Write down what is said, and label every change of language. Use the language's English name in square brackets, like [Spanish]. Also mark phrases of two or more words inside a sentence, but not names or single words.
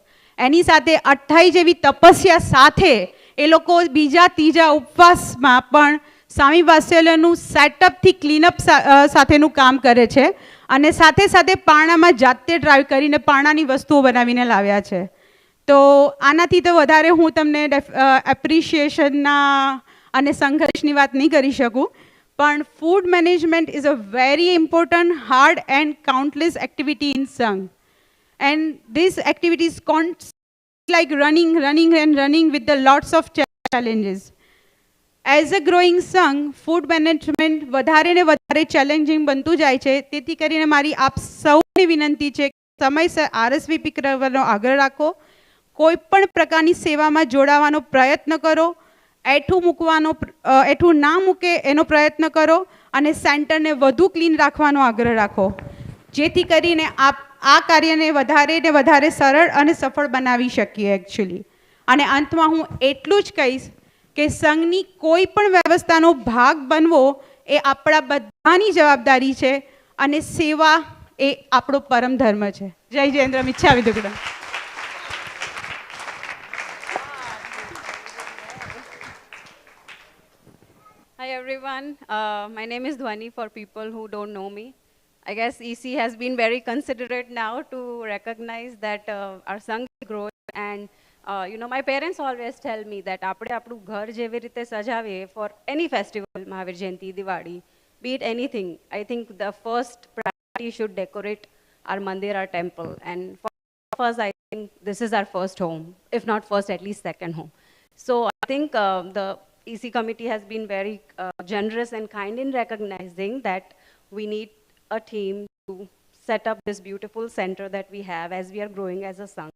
[Gujarati] એની સાથે 28 જેવી તપસ્યા સાથે એ લોકો બીજા ત્રીજા ઉપવાસમાં પણ સ્વામી વાત્સલ્યનું સેટઅપથી ક્લીનઅપ સાથેનું કામ કરે છે અને સાથે સાથે પારણામાં જાતે ડ્રાઈવ કરીને પારણાની વસ્તુઓ બનાવીને લાવ્યા છે. તો આનાથી તો વધારે હું તમને એપ્રિશિએશનના અને સંઘર્ષની વાત નહીં કરી શકું, પણ [English] food management is a very important, hard and countless activity in [Gujarati] સંઘ. [English] And this activity is like running with the lots of challenges. As a growing Sangh, food management [Gujarati] વધારે ને વધારે ચેલેન્જિંગ બનતું જાય છે. તેથી કરીને મારી આપ સૌને વિનંતી છે કે સમયસર RSVP કરવાનો આગ્રહ રાખો, કોઈ પણ પ્રકારની સેવામાં જોડાવાનો પ્રયત્ન કરો, એઠું ના મૂકે એનો પ્રયત્ન કરો અને સેન્ટરને વધુ ક્લીન રાખવાનો આગ્રહ રાખો, જેથી કરીને આ કાર્યને વધારે ને વધારે સરળ અને સફળ બનાવી શકીએ એકચ્યુઅલી. અને અંતમાં હું એટલું જ કહીશ કે સંઘની કોઈ પણ વ્યવસ્થાનો ભાગ બનવો એ આપણા બધાની જવાબદારી છે અને સેવા એ આપણો પરમ ધર્મ છે. જય જયેન્દ્ર મિચ્છામિ દુક્કડમ. [English] Hi everyone, my name is Dhwani for people who don't know me. I guess EC has been very considerate now to recognize that our Sangh is growing, and my parents always tell me that [Gujarati] આપણે આપણું ઘર જેવી રીતે સજાવીએ [English] for any festival, Mahavir Jayanti, Diwali, be it anything, I think the first priority should decorate our mandir, our temple, and for us I think this is our first home, if not first, at least second home. So I think the EC committee has been very generous and kind in recognizing that we need a team to set up this beautiful center that we have as we are growing as a Sangh.